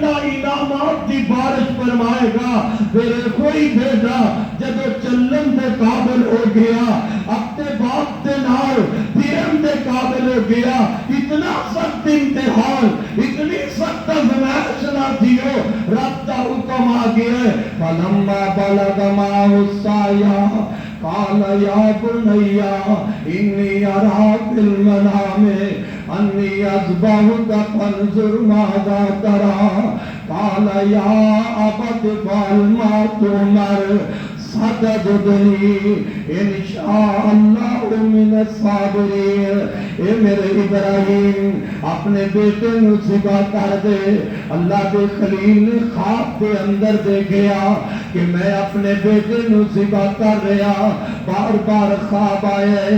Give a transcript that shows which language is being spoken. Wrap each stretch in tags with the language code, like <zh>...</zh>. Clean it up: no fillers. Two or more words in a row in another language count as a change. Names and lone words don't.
<ur>اللہ انعامات کی بارش فرمائے گا.</ur> <pa>میرے کوئی بیٹا جب چلن دے قابل ہو گیا, اپنے باپ دے نال پھرن دے قابل ہو گیا, اتنا سخت امتحان, اتنی سخت آزمائش نہ دیو, رب دا حکم آ گیا ہے.</pa> <ar>فلما بلغ معه السعي قال يا بني إني أرى في المنام أني أذبحك فانظر ماذا ترى قال يا أبت افعل ما تؤمر ستجدنی انشاءاللہ من الصابرین.</ar> <pa>اے میرے ابراہیم اپنے بیٹے نو ذبح کر دے. اللہ دے خلیل نے خواب کے اندر دیکھیا کہ میں اپنے بیٹے نو ذبح کر رہا, بار بار خواب آئے.</pa>